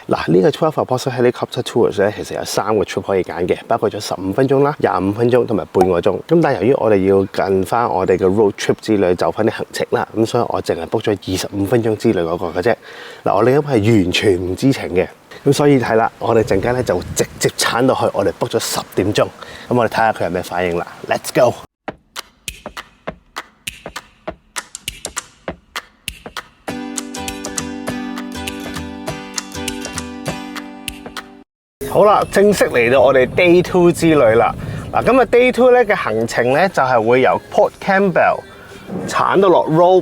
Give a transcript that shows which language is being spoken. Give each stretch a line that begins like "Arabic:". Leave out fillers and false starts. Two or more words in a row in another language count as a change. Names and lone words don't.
Cantonese: 嗱，呢個12 Apostle Helicopter Tours 咧其實有3個 trip 可以揀嘅，包括咗15分鐘啦、25分鐘同埋半個鐘。咁但係由於我哋要近翻我哋嘅
English: road trip
Cantonese: 之旅走翻啲行程啦，咁所以我淨係 book 咗25分鐘之旅嗰個嘅啫。嗱，我另一半係完全唔知情嘅，咁所以係啦，我哋陣間咧就直接鏟到去，我哋 book 咗10點鐘，咁我哋睇下佢有咩反應啦。
English: Let's go！
Cantonese: 好啦，正式嚟到我哋 Day 2之旅啦。嗱，今日 Day 2咧嘅行程咧就係會由 Port Campbell 鏟到落 Rope。